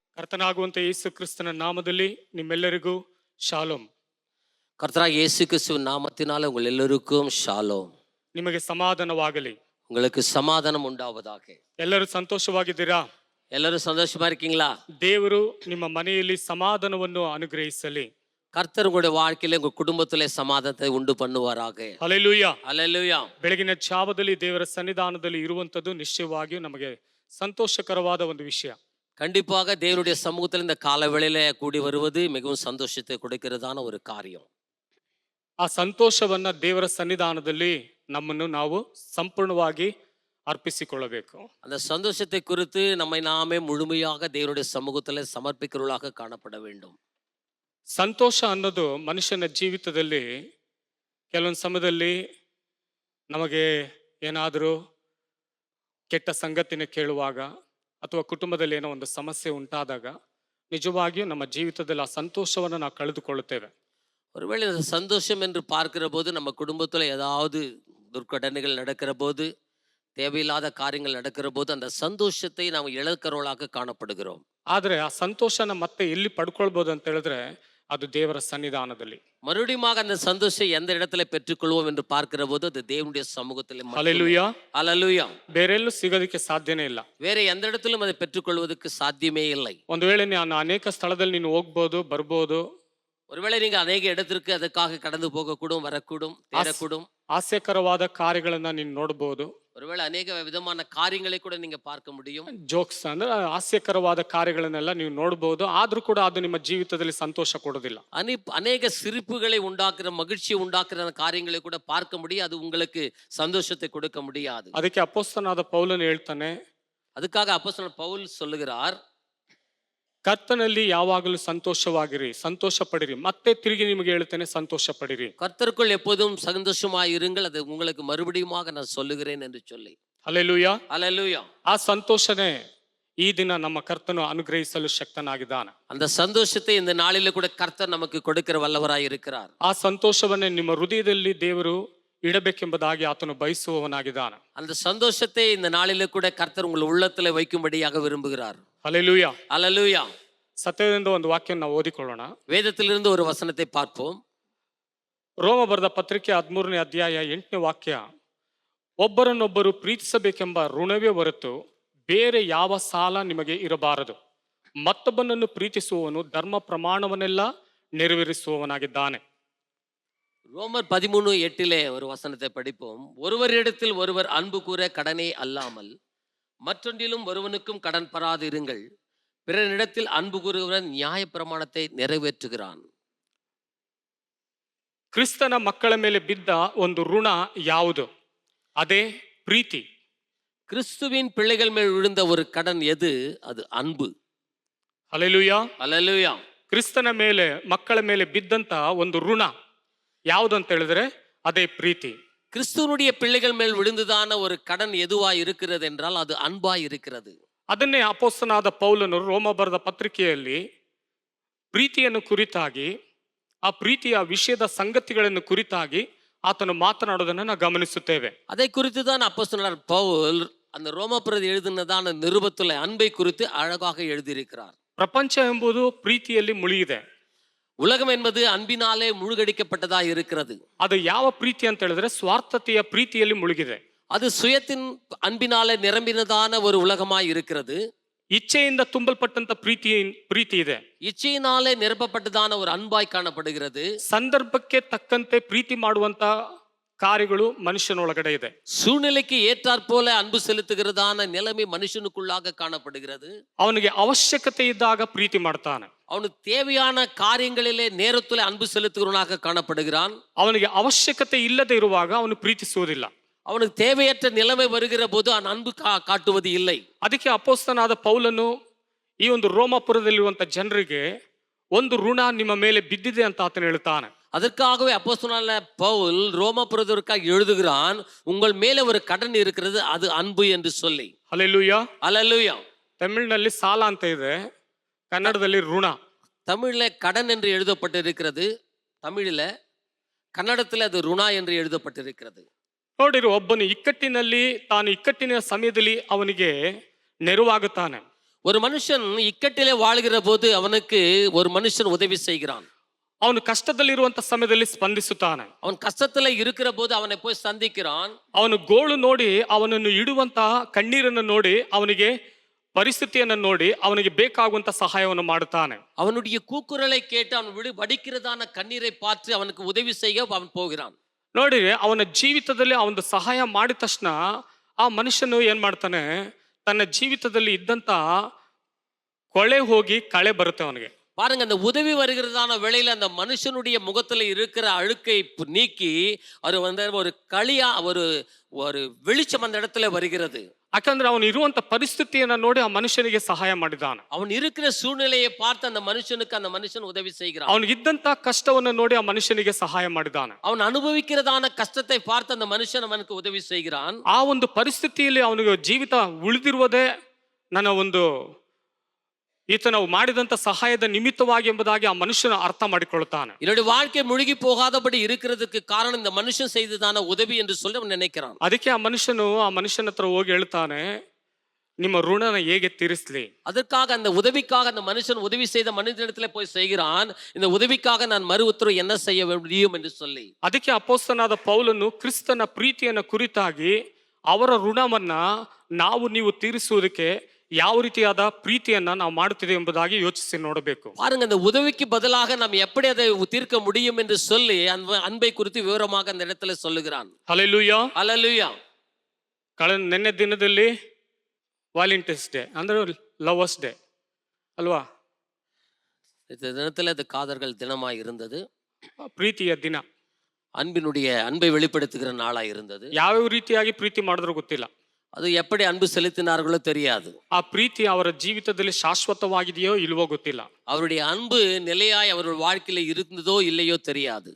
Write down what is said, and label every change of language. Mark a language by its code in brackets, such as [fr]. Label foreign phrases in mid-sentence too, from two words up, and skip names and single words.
[kn] ಕರ್ತನಾಗುವಂತ ಯೇಸು ಕ್ರಿಸ್ತನ ನಾಮದಲ್ಲಿ ನಿಮ್ಮೆಲ್ಲರಿಗೂ ಶಾಲೋಮ್. [ta] கர்த்தராகிய இயேசு கிறிஸ்துவின் நாமத்தினால உங்கள் எல்லோருக்கும் ஷாலோம். [kn] ನಿಮಗೆ ಸಮಾಧಾನವಾಗಲಿ. [ta] உங்களுக்கு சமாதானம் உண்டாவதாக. [kn] ಎಲ್ಲರೂ ಸಂತೋಷವಾಗಿದ್ದೀರಾ? [ta] எல்லாரும் சந்தோஷமா இருக்கீங்களா? [kn] ದೇವರು ನಿಮ್ಮ ಮನೆಯಲ್ಲಿ ಸಮಾಧಾನವನ್ನು ಅನುಗ್ರಹಿಸಲಿ. [ta] கர்த்தர் உங்களுடைய வாழ்க்கையில உங்க குடும்பத்திலே சமாதானத்தை உண்டு பண்ணுவாராக. [kn] ಹಲ್ಲೆಲೂಯಾ. [ta] அல்லேலூயா. [kn] ಬೆಳಗಿನ ಜಾವದಲ್ಲಿ ದೇವರ ಸನ್ನಿಧಾನದಲ್ಲಿ ಇರುವಂತದ್ದು ನಿಶ್ಚಯವಾಗಿಯೂ ನಮಗೆ ಸಂತೋಷಕರವಾದ ಒಂದು ವಿಷಯ. [ta] கண்டிப்பாக தேவனுடைய சமூகத்தில் இந்த கால வேளையில கூடி வருவது மிகவும் சந்தோஷத்தை கொடுக்கிறதான ஒரு காரியம். [kn] ಆ ಸಂತೋಷವನ್ನ ದೇವರ ಸನ್ನಿಧಾನದಲ್ಲಿ ನಮ್ಮನ್ನು ನಾವು ಸಂಪೂರ್ಣವಾಗಿ ಅರ್ಪಿಸಿಕೊಳ್ಳಬೇಕು. [ta] அந்த சந்தோஷத்தை குறித்து நம்மை நாமே முழுமையாக தேவனுடைய சமூகத்தில் சமர்ப்பிக்கிறவர்களாக காணப்பட வேண்டும். [kn] ಸಂತೋಷ ಅನ್ನೋದು ಮನುಷ್ಯನ ಜೀವಿತದಲ್ಲಿ ಕೆಲವೊಂದು ಸಮಯದಲ್ಲಿ ನಮಗೆ ಏನಾದರೂ ಕೆಟ್ಟ ಸಂಗತಿನ ಕೇಳುವಾಗ ಅಥವಾ ಕುಟುಂಬದಲ್ಲಿ ಏನೋ ಒಂದು ಸಮಸ್ಯೆ ಉಂಟಾದಾಗ ನಿಜವಾಗಿಯೂ ನಮ್ಮ ಜೀವಿತದಲ್ಲಿ ಆ ಸಂತೋಷವನ್ನು ನಾವು ಕಳೆದುಕೊಳ್ಳುತ್ತೇವೆ. [ta] ஒருவேளை இந்த சந்தோஷம் என்று பார்க்கிற போது நம்ம குடும்பத்தில் ஏதாவது துர்க்கடனைகள் நடக்கிற போது, தேவையில்லாத காரியங்கள் நடக்கிற போது அந்த சந்தோஷத்தை நாம் இழக்கிறவர்களாக காணப்படுகிறோம். [kn] ಆದರೆ ಆ ಸಂತೋಷನ ಮತ್ತೆ ಎಲ್ಲಿ ಪಡ್ಕೊಳ್ಬೋದು ಅಂತ ಹೇಳಿದ್ರೆ ಅದು ದೇವರ ಸನ್ನಿಧಾನದಲ್ಲಿ. [ta] மறுபடியும் அந்த சந்தோஷம் எந்த இடத்துல பெற்றுக்கொள்வோம் என்று பார்க்கிற போது அது தேவனுடைய சமூகத்தில். [kn] ಹಲ್ಲೆಲೂಯಾ. [ta] அல்லேலூயா. [kn] ಬೇರೆಲ್ಲೂ ಸಿಗೋದಕ್ಕೆ ಸಾಧ್ಯನೇ ಇಲ್ಲ. [ta] வேற எந்த இடத்திலும் அதை பெற்றுக்கொள்வதற்கு சாத்தியமே இல்லை. [kn] ಒಂದು ವೇಳೆ ನಾನು ಅನೇಕ ಸ್ಥಳದಲ್ಲಿ ನೀನು ಹೋಗ್ಬೋದು ಬರ್ಬೋದು, [ta] ஒருவேளை நீங்க அநேக இடத்திற்கு ಅದಕ್ಕಾக கடந்து போகக்கூடும், வரக்கூடும், தேடக்கூடும். [kn] ಹಾಸ್ಯಕರವಾದ ಕಾರ್ಯಗಳನ್ನ ನೀನು ನೋಡ್ಬೋದು. [ta] ஒருவேளை அநேக விதமான காரியங்களை கூட நீங்க பார்க்க முடியும். [kn] ಜೋಕ್ಸ್ ಅಂದ್ರೆ ಹಾಸ್ಯಕರವಾದ ಕಾರ್ಯಗಳನ್ನೆಲ್ಲ ನೀವು ನೋಡ್ಬೋದು. ಆದ್ರೂ ಕೂಡ ಅದು ನಿಮ್ಮ ಜೀವಿತದಲ್ಲಿ ಸಂತೋಷ ಕೊಡೋದಿಲ್ಲ. [ta] அநேக சிரிப்புகளை உண்டாக்குற, மகிழ்ச்சியை உண்டாக்குற காரியங்களை கூட பார்க்க முடியும். அது உங்களுக்கு சந்தோஷத்தை கொடுக்க முடியாது. [kn] ಅದಕ್ಕೆ ಅಪೊಸ್ತಲನಾದ ಪೌಲನು ಹೇಳ್ತಾನೆ, [ta] அதுக்காக அப்போஸ்தலன் பவுல் சொல்லுகிறார், [kn] ಕರ್ತನಲ್ಲಿ ಯಾವಾಗಲೂ ಸಂತೋಷವಾಗಿರಿ, ಸಂತೋಷ ಪಡಿರಿ. ಮತ್ತೆ ತಿರುಗಿ ನಿಮಗೆ ಹೇಳ್ತೇನೆ, ಸಂತೋಷ ಪಡಿರಿ. [ta] கர்த்தருக்குள் எப்போதும் சந்தோஷமாய் இருங்கள், அது உங்களுக்கு மறுபடியுமாக நான் சொல்லுகிறேன் என்று சொல்லி. [kn] ಹಲ್ಲೆಲೂಯಾ. [ta] அல்லேலூயா. [kn] ಆ ಸಂತೋಷನೇ ಈ ದಿನ ನಮ್ಮ ಕರ್ತನು ಅನುಗ್ರಹಿಸಲು ಶಕ್ತನಾಗಿದ್ದಾನೆ. [ta] அந்த சந்தோஷத்தை இந்த நாளில கூட கர்த்தர் நமக்கு கொடுக்கிற வல்லவராய் இருக்கிறார். [kn] ಆ ಸಂತೋಷವನ್ನೇ ನಿಮ್ಮ ಹೃದಯದಲ್ಲಿ ದೇವರು ಇಡಬೇಕೆಂಬುದಾಗಿ ಆತನು ಬಯಸುವವನಾಗಿದ್ದಾನೆ. [ta] அந்த சந்தோஷத்தை இந்த நாளில கூட கர்த்தர் உங்கள் உள்ளத்துல வைக்கும்படியாக விரும்புகிறார். [kn] ಹಲ್ಲೆಲೂಯಾ. [ta] அல்லேலூயா. [kn] ಸತ್ಯದಿಂದ ಒಂದು ವಾಕ್ಯ ನಾವು ಓದಿಕೊಳ್ಳೋಣ. [ta] வேதத்திலிருந்து ஒரு வசனத்தை பார்ப்போம். [kn] ರೋಮ ಬರೆದ ಪತ್ರಿಕೆ 13ನೇ ಅಧ್ಯಾಯ 8ನೇ ವಾಕ್ಯ, ಒಬ್ಬರನ್ನೊಬ್ಬರು ಪ್ರೀತಿಸಬೇಕೆಂಬ ಋಣವೇ ಹೊರತು ಬೇರೆ ಯಾವ ಸಾಲ ನಿಮಗೆ ಇರಬಾರದು. ಮತ್ತೊಬ್ಬನನ್ನು ಪ್ರೀತಿಸುವವನು ಧರ್ಮ ಪ್ರಮಾಣವನ್ನೆಲ್ಲ ನೆರವೇರಿಸುವವನಾಗಿದ್ದಾನೆ. [ta] ரோமர் 13:8 ஒரு வசனத்தை படிப்போம். ஒருவரிடத்தில் ஒருவர் அன்பு கூற கடனே அல்லாமல் மற்றொன்றிலும் ஒருவனுக்கும் கடன் பராது இருங்கள். பிறனிடத்தில் அன்பு கூறுகிறவன் நியாய பிரமாணத்தை நிறைவேற்றுகிறான். [kn] ಕ್ರಿಸ್ತನ ಮಕ್ಕಳ ಮೇಲೆ ಬಿದ್ದ ಒಂದು ಋಣ ಯಾವುದು? ಅದೇ ಪ್ರೀತಿ. [ta] கிறிஸ்துவின் பிள்ளைகள் மேல் விழுந்த ஒரு கடன் எது? அது அன்பு. [kn] ಹಲ್ಲೆಲೂಯಾ. [ta] அல்லேலூயா. [kn] ಕ್ರಿಸ್ತನ ಮೇಲೆ ಮಕ್ಕಳ ಮೇಲೆ ಬಿದ್ದಂತ ಒಂದು ಋಣ ಯಾವುದು ಅಂತ ಹೇಳಿದ್ರೆ ಅದೇ ಪ್ರೀತಿ. [ta] கிறிஸ்துவனுடைய பிள்ளைகள் மேல் விழுந்ததான ஒரு கடன் எதுவா இருக்கிறது என்றால் அது ಅನ್ಬಾ இருக்கிறது. [kn] ಅದನ್ನೇ ಅಪೊಸ್ತಲನಾದ ಪೌಲನು ರೋಮ ಬರೆದ ಪತ್ರಿಕೆಯಲ್ಲಿ ಪ್ರೀತಿಯನ್ನು ಕುರಿತಾಗಿ, ಆ ಪ್ರೀತಿಯ ವಿಷಯದ ಸಂಗತಿಗಳನ್ನು ಕುರಿತಾಗಿ ಆತನು ಮಾತನಾಡೋದನ್ನು ನಾವು ಗಮನಿಸುತ್ತೇವೆ. [ta] அதை குறித்து தான் அப்போஸ்தலர் பவுல் அந்த ரோமபுரத்தில் எழுதினதான நிருபத்துல அன்பை குறித்து அழகாக எழுதியிருக்கிறார். [kn] ಪ್ರಪಂಚ ಎಂಬುದು ಪ್ರೀತಿಯಲ್ಲಿ ಮುಳುಗಿದೆ. [ta] உலகம் என்பது அன்பினாலே முழுகடிக்கப்பட்டதா இருக்கிறது. [kn] ಅದು ಯಾವ ಪ್ರೀತಿ ಅಂತ ಹೇಳಿದ್ರೆ ಸ್ವಾರ್ಥತೆಯ ಪ್ರೀತಿಯಲ್ಲಿ ಮುಳುಗಿದೆ. [ta] அது சுயத்தின் அன்பினாலே நிரம்பினதான ஒரு உலகமாய் இருக்கிறது. [kn] ಇಚ್ಛೆಯಿಂದ ತುಂಬಲ್ಪಟ್ಟಂತ ಪ್ರೀತಿ ಇದೆ. [ta] இச்சையினாலே நிரப்பப்பட்டதான ஒரு அன்பாய் காணப்படுகிறது. [kn] ಸಂದರ್ಭಕ್ಕೆ ತಕ್ಕಂತೆ ಪ್ರೀತಿ ಮಾಡುವಂತ ಕಾರ್ಯಗಳು ಮನುಷ್ಯನೊಳಗಡೆ ಇದೆ. [ta] சூழ்நிலைக்கு ஏற்றாற் போல அன்பு செலுத்துகிறதான நிலைமை மனுஷனுக்குள்ளாக காணப்படுகிறது. [kn] ಅವನಿಗೆ ಅವಶ್ಯಕತೆ ಇದ್ದಾಗ ಪ್ರೀತಿ ಮಾಡ್ತಾನೆ. [ta] அவனுக்கு தேவையான காரியங்களிலே நேரத்திலே அன்பு செலுத்துகிறவனாக காணப்படுகிறான். [kn] ಅವನಿಗೆ ಅವಶ್ಯಕತೆ ಇಲ್ಲದೆ ಇರುವಾಗ ಅವನು ಪ್ರೀತಿಸುವುದಿಲ್ಲ. [ta] அவனுக்கு தேவையற்ற நிலைமை வருகிற போது அவன் அன்பு காட்டுவது இல்லை. [kn] ಅದಕ್ಕೆ ಅಪೊಸ್ತಲನಾದ ಪೌಲನು ಈ ಒಂದು ರೋಮಾಪುರದಲ್ಲಿರುವಂತ ಜನರಿಗೆ ಒಂದು ಋಣ ನಿಮ್ಮ ಮೇಲೆ ಬಿದ್ದಿದೆ ಅಂತ ಆತನು ಹೇಳ್ತಾನೆ. [ta] அதற்காகவே அப்போஸ்தலனான பவுல் ரோமபுரத்திற்காக எழுதுகிறான், உங்கள் மேலே ஒரு கடன் இருக்கிறது, அது அன்பு என்று சொல்லி. [kn] ಹಲ್ಲೆಲೂಯಾ. [ta] அல்லேலூயா. [kn] ತಮಿಳಿನಲ್ಲಿ ಸಾಲ ಅಂತ ಇದೆ, ಕನ್ನಡದಲ್ಲಿ ಋಣ. [ta] தமிழ்ல கடன் என்று எழுதப்பட்டிருக்கிறது, தமிழில, ಕನ್ನಡத்தில் [kn] ಅದು ಋಣ [ta] என்று எழுதப்பட்டிருக்கிறது. [kn] ನೋಡಿರು, ಒಬ್ಬನು ಇಕ್ಕಟ್ಟಿನಲ್ಲಿ ತಾನು ಇಕ್ಕಟ್ಟಿನ ಸಮಯದಲ್ಲಿ ಅವನಿಗೆ ನೆರವಾಗುತ್ತಾನೆ. [ta] ஒரு மனுஷன் இக்கட்டிலே வாழ்கிற போது அவனுக்கு ஒரு மனுஷன் உதவி செய்கிறான். [kn] ಅವನು ಕಷ್ಟದಲ್ಲಿರುವಂತ ಸಮಯದಲ್ಲಿ ಸ್ಪಂದಿಸುತ್ತಾನೆ. [ta] அவன் கஷ்டத்துல இருக்கிற போது அவனை போய் சந்திக்கிறான். [kn] ಅವನು ಗೋಳು ನೋಡಿ ಅವನನ್ನು ಇಡುವಂತ ಕಣ್ಣೀರನ್ನು ನೋಡಿ ಅವನಿಗೆ ಪರಿಸ್ಥಿತಿಯನ್ನು ನೋಡಿ ಅವನಿಗೆ ಬೇಕಾಗುವಂತ ಸಹಾಯವನ್ನು ಮಾಡುತ್ತಾನೆ. [ta] அவனுடைய கூக்குரலை கேட்டு அவன் வடிக்கிறதான கண்ணீரை பார்த்து அவனுக்கு உதவி செய்ய அவன் போகிறான். [kn] ನೋಡಿ, ಅವನ ಜೀವಿತದಲ್ಲಿ ಅವನು ಸಹಾಯ ಮಾಡಿದ ತಕ್ಷಣ ಆ ಮನುಷ್ಯನು ಏನ್ ಮಾಡ್ತಾನೆ, ತನ್ನ ಜೀವಿತದಲ್ಲಿ ಇದ್ದಂತ ಕೊಳೆ ಹೋಗಿ ಕಳೆ ಬರುತ್ತೆ ಅವನಿಗೆ. [ta] பாருங்க, அந்த உதவி வருகிறதான வேளையில அந்த மனுஷனுடைய முகத்துல இருக்கிற அழுக்கை நீக்கி அது வந்து ஒரு களியா ஒரு ஒரு வெளிச்சம் அந்த இடத்துல வருகிறது. [kn] ಯಾಕಂದ್ರೆ ಅವನು ಇರುವಂತ ಪರಿಸ್ಥಿತಿಯನ್ನ ನೋಡಿ ಆ ಮನುಷ್ಯನಿಗೆ ಸಹಾಯ ಮಾಡಿದಾನೆ. [ta] அவன் இருக்கிற சூழ்நிலையை பார்த்து அந்த மனுஷன் உதவி செய்கிறான். [kn] ಅವನಿಗಿದ್ದಂತ ಕಷ್ಟವನ್ನು ನೋಡಿ ಆ ಮನುಷ್ಯನಿಗೆ ಸಹಾಯ ಮಾಡಿದಾನೆ. [ta] அவன் அனுபவிக்கிறதான கஷ்டத்தை பார்த்து அந்த மனுஷன் அவனுக்கு உதவி செய்கிறான். [kn] ಆ ಒಂದು ಪರಿಸ್ಥಿತಿಯಲ್ಲಿ ಅವನಿಗೆ ಜೀವಿತ ಉಳಿದಿರುವುದೇ ನನ್ನ ಒಂದು ಈತನ ಮಾಡಿದಂತ ಸಹಾಯದ ನಿಮಿತ್ತವಾಗಿ ಎಂಬುದಾಗಿ ಆ ಮನುಷ್ಯನ ಅರ್ಥ ಮಾಡಿಕೊಳ್ಳುತ್ತಾನೆ. [ta] என்னுடைய வாழ்க்கை முழுகி போகாதபடி இருக்கிறதுக்கு காரணம் இந்த மனுஷன் செய்ததான உதவி என்று சொல்லி அவன் நினைக்கிறான். [kn] ಅದಕ್ಕೆ ಆ ಮನುಷ್ಯನ ಹತ್ರ ಹೋಗಿ ಹೇಳ್ತಾನೆ, ನಿಮ್ಮ ಋಣನ ಹೇಗೆ ತೀರಿಸಲಿ. [ta] அதற்காக அந்த உதவிக்காக அந்த மனுஷன் உதவி செய்த மனிதனிடத்துல போய் செய்கிறான், இந்த உதவிக்காக நான் மறு உத்தரவு என்ன செய்ய முடியும் என்று சொல்லி. [kn] ಅದಕ್ಕೆ ಅಪೊಸ್ತಲನಾದ ಪೌಲನು ಕ್ರಿಸ್ತನ ಪ್ರೀತಿಯನ್ನು ಕುರಿತಾಗಿ ಅವರ ಋಣವನ್ನ ನೀವು ತೀರಿಸುವುದಕ್ಕೆ ಯಾವ ರೀತಿಯಾದ ಪ್ರೀತಿಯನ್ನ ನಾವು ಮಾಡುತ್ತಿದೆ ಎಂಬುದಾಗಿ ಯೋಚಿಸಿ ನೋಡಬೇಕು. [ta] பாருங்க, அந்த உதவிக்கு பதிலாக நாம் எப்படி அதை தீர்க்க முடியும் என்று சொல்லி அன்பை குறித்து விவரமாக அந்த இடத்துல சொல்லுகிறான். [kn] ಹಲ್ಲೆಲೂಯಾ, [ta] ஹல்லேலூயா. [kn] ನಿನ್ನೆ ದಿನದಲ್ಲಿ [en] Valentine's Day [kn] ಅಂದ್ರೆ [en] lovers day [kn] ಅಲ್ವಾ? [ta] இந்த தினத்துல அது காதர்கள் தினமாய் இருந்தது, [kn] ಪ್ರೀತಿಯ ದಿನ, [ta] அன்பை வெளிப்படுத்துகிற நாளா இருந்தது. [kn] ಯಾವ ರೀತಿಯಾಗಿ ಪ್ರೀತಿ ಮಾಡಿದ್ರು ಗೊತ್ತಿಲ್ಲ, [ta] அது எப்படி அன்பு செலுத்தினார்களோ தெரியாது. [kn] ಆ ಪ್ರೀತಿ ಅವರ ಜೀವಿತದಲ್ಲಿ ಶಾಶ್ವತವಾಗಿದೆಯೋ ಇಲ್ವೋ ಗೊತ್ತಿಲ್ಲ. [ta] அவருடைய அன்பு நிலையாய் அவருடைய வாழ்க்கையில இருந்ததோ இல்லையோ தெரியாது.